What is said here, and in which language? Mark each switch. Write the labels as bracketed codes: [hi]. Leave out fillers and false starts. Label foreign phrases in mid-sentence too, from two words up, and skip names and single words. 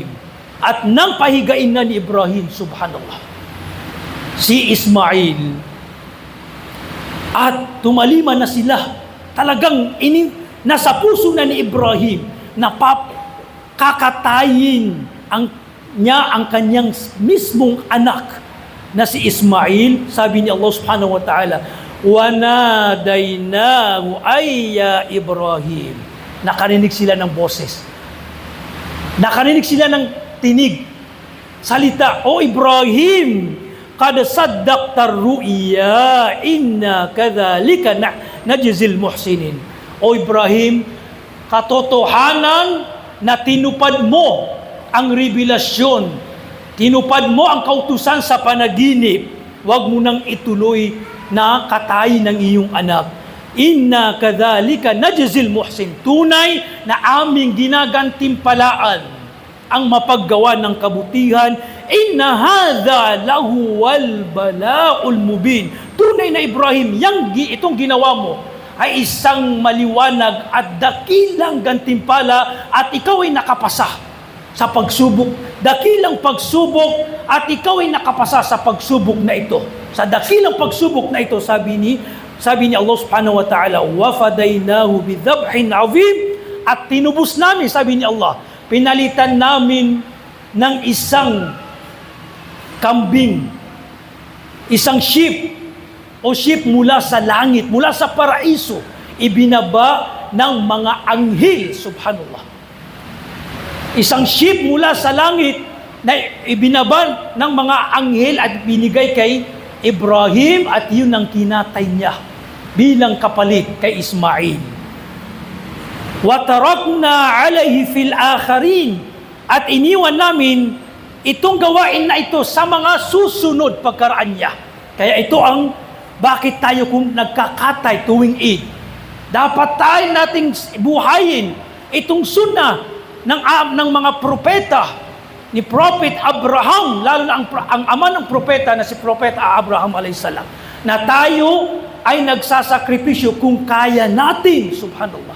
[tl] At nang pahigain na ni Ibrahim, subhanallah, si Ismail, at tumaliman na sila, talagang nasa puso na ni Ibrahim na kakatayin ang kanyang mismong anak na si Ismail. Sabi ni [ar] Allah سبحانه وتعالى, وَنَادَيْنَاهُ أَيْ يَا Ibrahim. [tl] Nakarinig sila ng boses. Nakarinig sila ng tinig. Salita, O Ibrahim, [ar] قد صدقت الرؤيا إنا كذلك نجزي المحسنين. [tl] O Ibrahim, katotohanan na tinupad mo ang revelasyon, tinupad mo ang kautusan sa panaginip, huwag mo nang ituloy na katayin ng iyong anak. [ar] إنا كذلك نجزي المحسن. [tl] Tunay na aming ginagantimpalaan ang mapaggawa ng kabutihan. [ar] إن هذا لهو البلاء المبين. [tl] Tunay na Ibrahim, itong ginawa mo ay isang maliwanag at dakilang gantimpala, at ikaw ay nakapasa sa pagsubok. Dakilang pagsubok, at ikaw ay nakapasa sa pagsubok na ito. Sa dakilang pagsubok na ito, sabi ni Allah [ar] سبحانه وتعالى, وَفَدَيْنَاهُ بِذَبْحٍ عَظِيمٍ. [tl] At tinubos namin, sabi ni Allah, pinalitan namin ng isang kambing, isang sheep mula sa langit, mula sa paraiso, ibinaba ng mga anghel, subhanallah. Isang sheep mula sa langit na ibinaba ng mga anghel at binigay kay Ibrahim, at yun ang kinatay niya bilang kapalit kay Ismail. [ar] وَتَرَكْنَا عَلَيْهِ فِي الْآخَرِينَ. [tl] At iniwan namin itong gawain na ito sa mga susunod pagkaraan niya. Kaya ito ang bakit tayo kung nagkakatay tuwing Eid. Dapat tayo nating buhayin itong sunnah ng mga propeta, ni Prophet Abraham, lalo na ang ama ng propeta na si Prophet Abraham alayhisalam, na tayo ay nagsasakripisyo kung kaya natin, subhanallah.